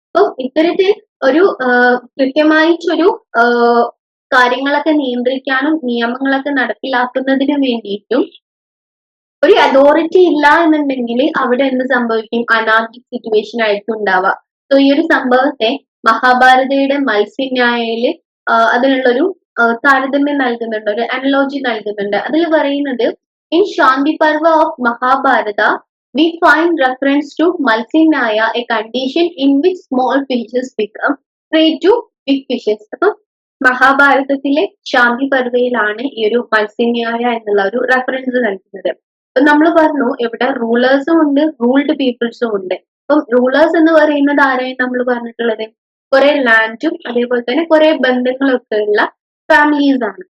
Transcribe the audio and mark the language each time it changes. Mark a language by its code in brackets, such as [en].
[ml] അപ്പം ഇത്തരത്തിൽ ഒരു കൃത്യമായിട്ടൊരു കാര്യങ്ങളൊക്കെ നിയന്ത്രിക്കാനും നിയമങ്ങളൊക്കെ നടപ്പിലാക്കുന്നതിന് വേണ്ടിയിട്ടും ഒരു അതോറിറ്റി ഇല്ല എന്നുണ്ടെങ്കിൽ അവിടെ എന്ത് സംഭവിക്കും, അനാർക്കിക് സിറ്റുവേഷൻ ആയിരിക്കും ഉണ്ടാവുക. സോ ഈ ഒരു സംഭവത്തെ മഹാഭാരതയുടെ മത്സ്യന്യായയില് അതിനുള്ളൊരു താരതമ്യം നൽകുന്നുണ്ട്, ഒരു അനലോജി നൽകുന്നുണ്ട്. [en] അതിൽ പറയുന്നത്, in Shanti Parva of Mahabharata we find reference to Malsinyaya, a condition in which small fishes become prey to big fishes. [ml] അപ്പം മഹാഭാരതത്തിലെ ശാന്തി പർവയിലാണ് ഈ ഒരു മത്സ്യന്യായ എന്നുള്ള ഒരു റെഫറൻസ് നൽകുന്നത്. അപ്പൊ നമ്മൾ പറഞ്ഞു ഇവിടെ റൂളേഴ്സും ഉണ്ട്, റൂൾഡ് പീപ്പിൾസും ഉണ്ട്. അപ്പം റൂളേഴ്സ് എന്ന് പറയുന്നത് ആരെയും നമ്മൾ പറഞ്ഞിട്ടുള്ളത്, കുറെ ലാൻഡും അതേപോലെ തന്നെ കുറെ ബന്ധങ്ങളൊക്കെ ഉള്ള ഫാമിലീസ് ആണ്.